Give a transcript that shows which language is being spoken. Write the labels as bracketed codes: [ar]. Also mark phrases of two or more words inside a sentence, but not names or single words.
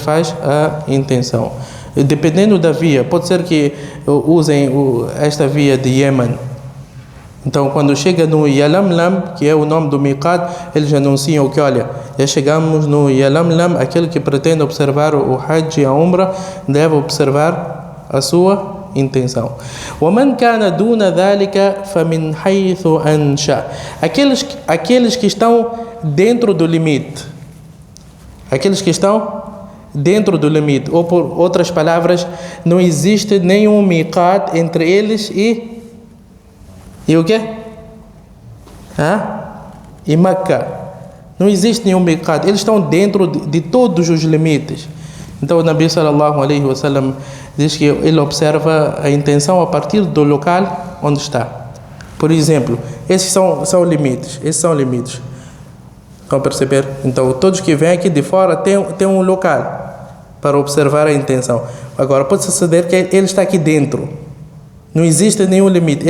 [pt] Dependendo da via, pode ser que usem esta via de Yemen. Então quando chega no Yalamlam, que é o nome do Miqat, eles anunciam que, olha, já chegamos no Yalamlam. Aquele que pretende observar o Hajj e a Umrah deve observar a sua intenção. [ar] وَمَنْ كَانَ دُونَ ذَلِكَ فَمِنْ حَيْثُ أَنْشَأَ. [pt] Aqueles que estão dentro do limite. Aqueles que estão dentro do limite. Ou por outras palavras, não existe nenhum miqat entre eles e o quê? E Meca. Não existe nenhum miqat. Eles estão dentro de todos os limites. Então o Nabi [ar] صلى الله عليه وسلم [pt] diz que ele observa a intenção a partir do local onde está. Por exemplo, esses são limites. Estão a perceber? Então todos que vêm aqui de fora têm um local para observar a intenção. Agora pode suceder que ele está aqui dentro. Não existe nenhum limite.